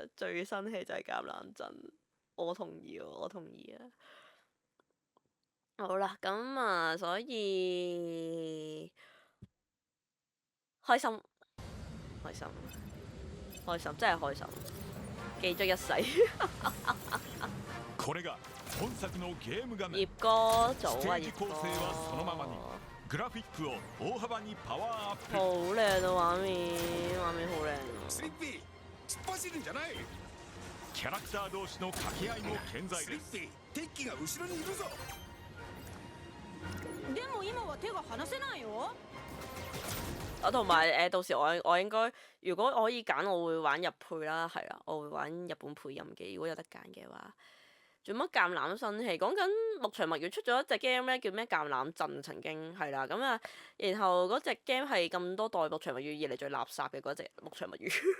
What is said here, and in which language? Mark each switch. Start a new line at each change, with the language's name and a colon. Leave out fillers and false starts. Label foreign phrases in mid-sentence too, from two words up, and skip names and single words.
Cantonese: 最生氣就係橄欖陣，我同意啊。好啦，咁啊，所以開心，真係開心，記咗一世。
Japanese: これが本作のゲーム画面
Cantonese: 葉哥早
Japanese: ステ
Cantonese: 啊，
Japanese: ージ構成はそのままに
Cantonese: 葉
Japanese: グラフィックを大幅にパワーアップ
Cantonese: 哥好靚啊畫面，畫面好靚啊！
Japanese: スリッピー突っ走るんじゃない。キャラクター同士の掛け合いも健在ですスリッピーテッキが後ろにいるぞ。でも今は手が離せないよ。
Cantonese: 我同埋到時我應該，如果可以揀，我會玩日配啦，係啦，我會玩日本配音嘅。如果有得揀嘅話，做乜橄欖新戲？講緊牧場物語出咗一隻 game 咧，叫咩橄欖鎮，曾經係啦，咁啊，然後嗰隻 game 係咁多代牧場物語以嚟最垃圾嘅嗰隻牧場物語。